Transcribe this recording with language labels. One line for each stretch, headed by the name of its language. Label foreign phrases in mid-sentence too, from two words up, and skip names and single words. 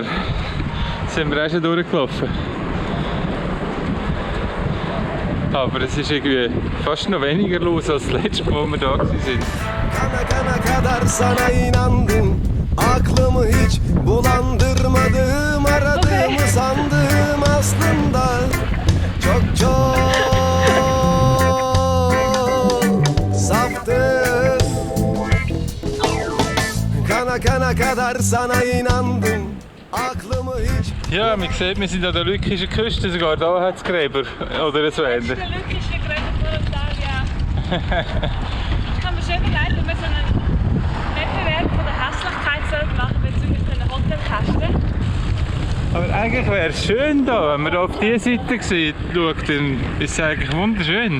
German: Jetzt sind wir auch schon durchgelaufen. Aber es ist irgendwie fast noch weniger los als das letzte Mal, wo wir da waren.
Turkish: Kana kana kadar sana inandım. Aklımı hiç bulandırmadım. Aradığımı sandım aslında. Çok saftım. Kana kana kadar sana inandım. Aklımı hiç
German: Ja, man sieht, wir sind an der lykischen Küste, sogar da hat es Gräber oder so ähnlich. Der lückische Gräber von Antalya. Ich kann mir schon überlegt, ob wir so einen Wettbewerb von der Hässlichkeit machen bezüglich den Hotelkästen. Aber eigentlich wäre es schön da, wenn man da auf diese Seite schaut, dann ist es eigentlich wunderschön.